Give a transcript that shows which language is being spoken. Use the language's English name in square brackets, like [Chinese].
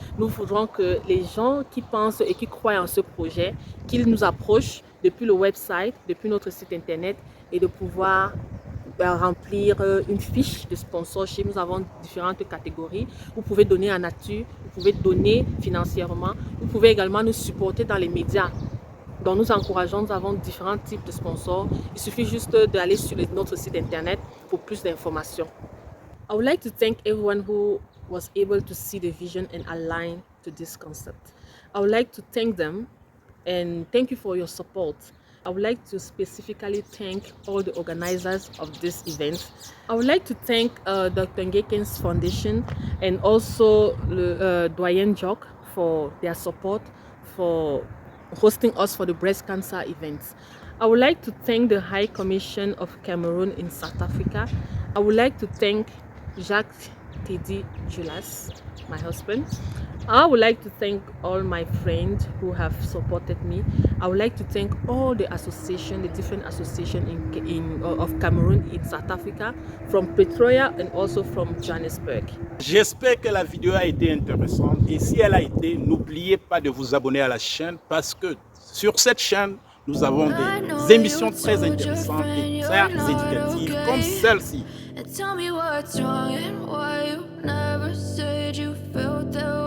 [French] Nous voudrons que les gens qui pensent et qui croient en ce projet, qu'ils nous approchent depuis le website, depuis notre site internet et de pouvoir remplir une fiche de sponsorship. Nous avons différentes catégories. Vous pouvez donner en nature, vous pouvez donner financièrement, vous pouvez également nous supporter dans les médias. Donc nous encourageons, nous avons différents types de sponsors. Il suffit juste d'aller sur notre site internet pour plus d'informations. [English] I would like to thank everyone who was able to see the vision and align to this concept. I would like to thank them and thank you for your support. I would like to specifically thank all the organizers of this event. I would like to thank Dr. Ngekens Foundation and also le Doyen Jock for their support for hosting us for the breast cancer events. I would like to thank the High Commission of Cameroon in South Africa. I would like to thank Jacques Teddy Julas, my husband. I would like to thank all my friends who have supported me. I would like to thank all the associations, the different associations of Cameroon in South Africa, from Pretoria and also from Johannesburg. [French] J'espère que la vidéo a été intéressante et si elle a été, n'oubliez pas de vous abonner à la chaîne parce que sur cette chaîne, nous avons des émissions très intéressantes et très éducatives comme celle-ci. [English] Tell me what's wrong and why you never said you felt that way.